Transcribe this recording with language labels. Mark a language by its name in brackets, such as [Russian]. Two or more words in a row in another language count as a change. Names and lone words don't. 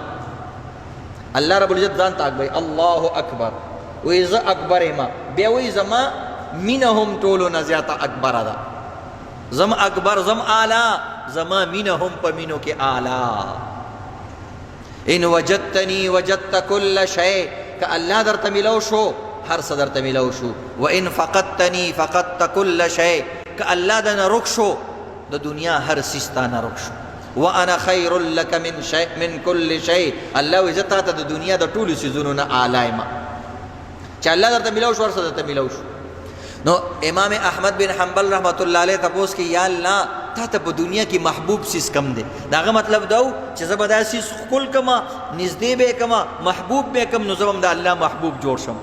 [Pashto] الله رب العزت ځان ته اکبر، [Arabic] الله اکبر [Pashto] وایي زه اکبر یم، بیا وایي زما مینه هم ټولو نه زیاته اکبره ده، زم اکبر، زم اعلی، زما مینه هم په مینو کې اعلی. [Arabic] ان وجدتنی وجدت کل شیء، [Pashto] که الله درته میلاو شو هر څه درته میلاو شو. [Arabic] و ان فقدتنی فقدت کل شیء، [Pashto] که الله دنه رک شو د دنیا هر څیز تا نه رک شو. [Arabic] وانا خیر لک من شیء من کل شیء، [Pashto] الله وایي زه تا ته د دنیا د ټولو څیزونو نه اعلی یم. چې الله درته میلاو شو هر څه درته میلاو شو. نو امام احمد بن حنبل [Arabic] رحمت الله علیه [Pashto] تپوس کې، یا الله تا ته په دنیا کې محبوب څیز کم دی؟ د هغه مطلب دا و چې زه به دا څیز ښکل کړمه، نږدې به یې کړمه، محبوب به یې کړم، نو زه به هم د الله محبوب جوړ شم.